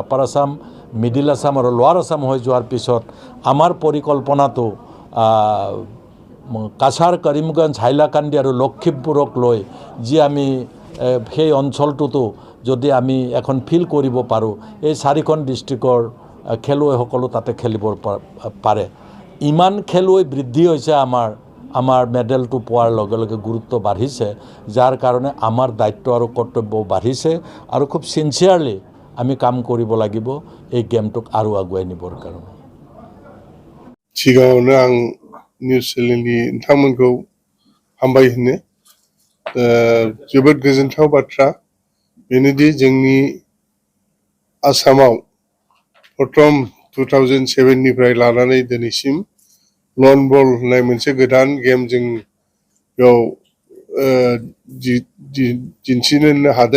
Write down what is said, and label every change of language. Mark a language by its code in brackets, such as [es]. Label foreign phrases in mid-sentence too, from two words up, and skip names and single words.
[as] আপাৰ আসাম, মিডিল আসাম আৰু লোৱাৰ আসাম হৈ যোৱাৰ পিছত আমাৰ পৰিকল্পনাটো কাছাৰ, কৰিমগঞ্জ, হাইলাকান্দি আৰু লখিমপুৰক লৈ যি আমি সেই অঞ্চলটোতো যদি আমি এখন ফিল্ড কৰিব পাৰোঁ, এই 4খন ডিষ্ট্ৰিক্টৰ খেলুৱৈসকলো তাতে খেলিব পাৰে। ইমান খেলুৱৈ বৃদ্ধি হৈছে আমাৰ আমাৰ মেডেলটো পোৱাৰ লগে লগে গুৰুত্ব বাঢ়িছে, যাৰ কাৰণে আমাৰ দায়িত্ব আৰু কৰ্তব্য বাঢ়িছে আৰু খুব চিনচিয়াৰলি আমি কাম কৰিব লাগিব এই গেমটোক আৰু আগুৱাই নিবৰ কাৰণে। [brx] सिगाङावनो आं [en] news channelनि [brx] नोंथांमोनखौ हामबाय होनो जोबोद गोजोनथाव बाथ्रा बेनोदि जोंनि आसामाव प्रथम 2007 निफ्राय लानानै दिनैसिम [en] lawn ball [brx] होननाय मोनसे गोदान गेम जों बेयाव दिन्थिनो हादों।